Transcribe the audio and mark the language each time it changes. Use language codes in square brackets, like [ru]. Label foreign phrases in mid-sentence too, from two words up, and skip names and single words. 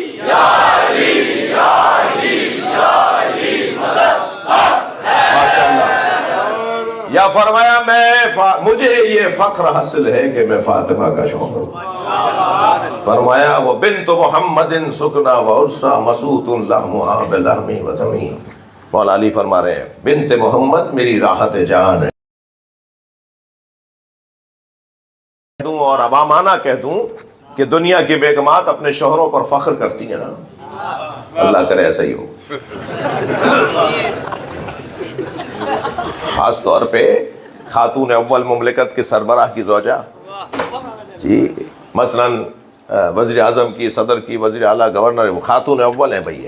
[ur] یا علی یا علی یا علی مدد. ماشاءاللہ. یا فرمایا مجھے یہ فخر حاصل ہے کہ میں فاطمہ کا شوہر ہوں. فرمایا وہ [ar] بنت محمد سکنا وعرسا مسوط لحمها بلحمی و دمی. [ur] مولا علی فرما رہے ہیں بنت محمد میری راحت جان ہے. اور عوامانہ کہہ دوں کہ دنیا کی بیگمات اپنے شوہروں پر فخر کرتی ہیں نا، اللہ کرے ایسا ہی ہو. خاص طور پہ خاتون اول مملکت کے سربراہ کی زوجہ، جی مثلاً وزیر اعظم کی، صدر کی، وزیر اعلیٰ، گورنر، وہ خاتون اول ہیں بھئی.